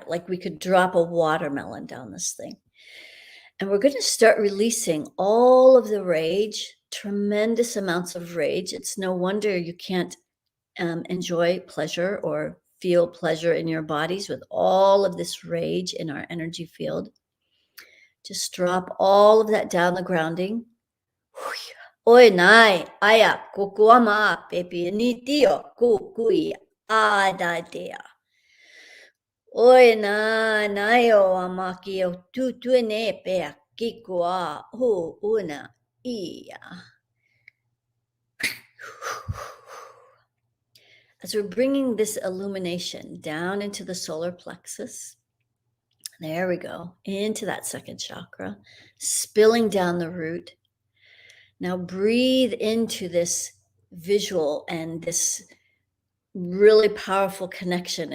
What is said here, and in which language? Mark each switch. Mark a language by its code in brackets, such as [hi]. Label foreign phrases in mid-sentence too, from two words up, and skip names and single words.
[en] Like we could drop a watermelon down this thing. And we're going to start releasing all of the rage, tremendous amounts of rage. It's no wonder you can't enjoy pleasure or feel pleasure in your bodies with all of this rage in our energy field. Just drop all of that down the grounding. Oi nai, aya, kukuama, pepi ni tio, kukui, adatea. Oi na naio amaki o tutuene pea kikua hu una ia. As we're bringing this illumination down into the solar plexus, there we go, into that second chakra, spilling down the root. Now breathe into this visual and this really powerful connection.